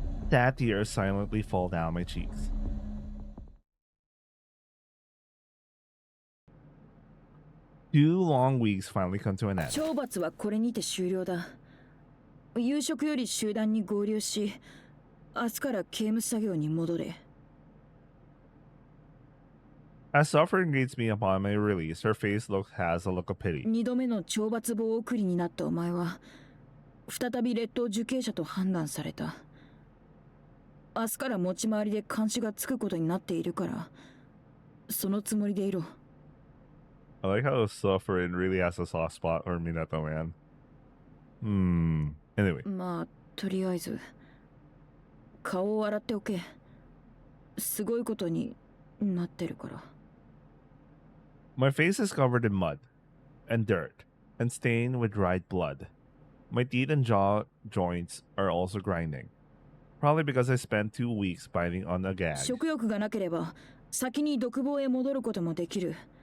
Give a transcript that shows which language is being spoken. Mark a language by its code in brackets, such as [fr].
[en] Sad tears silently fall down my cheeks. Two long weeks finally come to an end. [ja] 懲罰はこれにて終了だ。夕食より集団に合流し、明日から刑務作業に戻れ。 [en] As suffering greets me upon my release, her face has a look of pity. [ja] 2度目の懲罰棒送りになったお前は、再び劣等受刑者と判断された。明日から持ち回りで監視がつくことになっているから、そのつもりでいろ。 [en] I like how suffering really has a soft spot for Minato, man. Anyway. [ja] まあ、とりあえず、顔を洗っておけ。すごいことになってるから。 [en] My face is covered in mud, and dirt, and stained with dried blood. My teeth and jaw joints are also grinding. Probably because I spent 2 weeks biting on a gag. [ja] 食欲がなければ、先に独房へ戻ることもできる。